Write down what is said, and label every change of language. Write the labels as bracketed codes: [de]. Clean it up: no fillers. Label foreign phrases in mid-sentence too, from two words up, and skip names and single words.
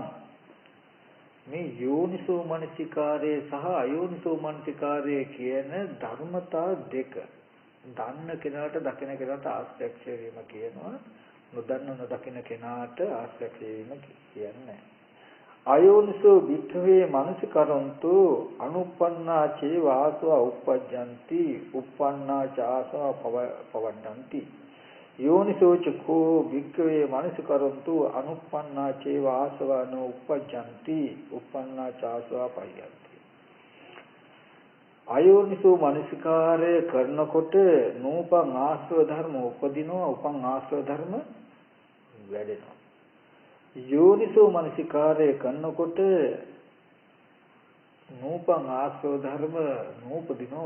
[si] මේ යෝනිසෝ මනසිකාරය සහ අයෝනිසෝ මනසිකාරය කියන ධර්මතා දෙක දන්න කෙනාට දකින කෙනාට ආශ්‍රය වීම කියනවා. නොදන්න නොදකින කෙනාට ආශ්‍රය වීම කියන්නේ. [pi] අයෝනිසෝ භික්ඛවේ මනසිකරන්තු අනුප්පන්නා චේ වාසව උප්පජ්ජಂತಿ උප්පන්නා චාසව පවණ්ඩಂತಿ. යෝනිසෝච කෝ භික්ඛවේ මනසිකරන්තු අනුප්පන්නා චේ වාසවනෝ උප්පජ්ජಂತಿ උප්පන්නා චාසව පයන්ති. [si] අයෝනිසෝ මනසිකාරය කරනකොට නූපං ආශ්‍රව ධර්ම උපදිනවා. උපං ආශ්‍රව ධර්ම වැඩෙනවා. යෝනිසෝ මනසිකාරය කරනකොට නූපං ආශ්‍රව ධර්ම නූපදිනවා.